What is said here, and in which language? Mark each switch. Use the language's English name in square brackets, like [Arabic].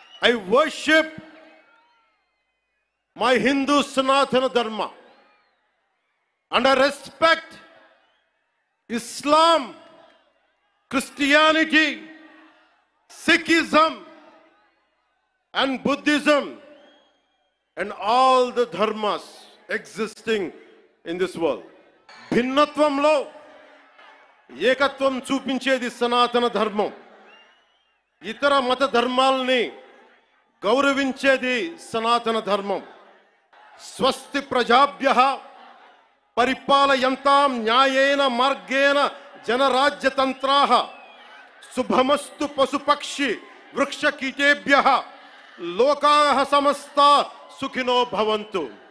[English] I worship my Hindu Sanatana Dharma and I respect Islam, Christianity, Sikhism and Buddhism and all the dharmas existing in this world. [Telugu] భిన్నత్వంలో ఏకత్వం చూపించేది సనాతన ధర్మం. ఇతర మత ధర్మాలని గౌరవించేది సనాతన ధర్మం. [Sanskrit] స్వస్తి ప్రజాభ్యః పరిపాలయంతాం న్యాయేన మార్గేణ జనరాజ్యతంత్రాః శుభమస్తు పశుపక్షి వృక్షకీటేభ్యః లోకాః సమస్తా సుఖినో భవంతు.